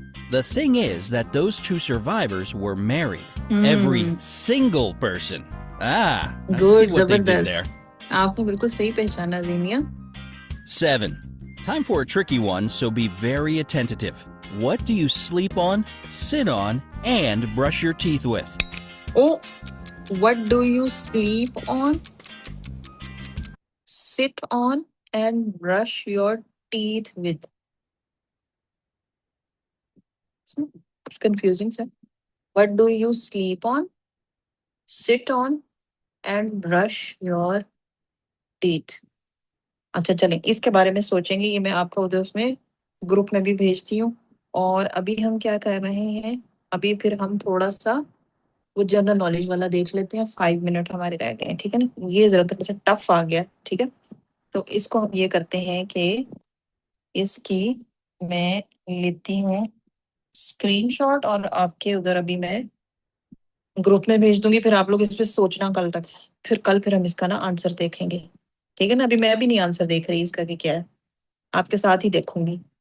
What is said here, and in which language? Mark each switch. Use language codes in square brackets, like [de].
[en] The thing is that those 2 survivors were married. Every single person. I see good, what they did [hi] जबरदस्त। [en] there. [hi] आपने बिल्कुल सही पहचाना जीनिया। [en] 7. Time for a tricky one, so be very attentive. What do you sleep on, sit on, and brush your teeth with? Oh, what do you sleep on, sit on, and brush your teeth with? It's confusing, sir. What do you sleep on, sit on, and brush your teeth? [hi] अच्छा चलें, इसके बारे में सोचेंगे, ये मैं आपको उधर उसमें ग्रुप में भी भेजती हूँ। और अभी हम क्या कर रहे हैं, अभी फिर हम थोड़ा सा वो जनरल नॉलेज वाला देख लेते हैं। 5 मिनट हमारे रह गए हैं, ठीक है ना? ये जरा थोड़ा सा टफ आ गया, ठीक है? तो इसको हम ये करते हैं कि इसकी मैं लेती हूँ स्क्रीनशॉट, और आपके उधर अभी मैं ग्रुप में भेज दूंगी, फिर आप लोग इस पे सोचना कल तक, फिर हम इसका ना आंसर देखेंगे, ठीक है ना? अभी मैं भी नहीं आंसर देख रही इसका कि क्या है, आपके साथ ही देखूंगी।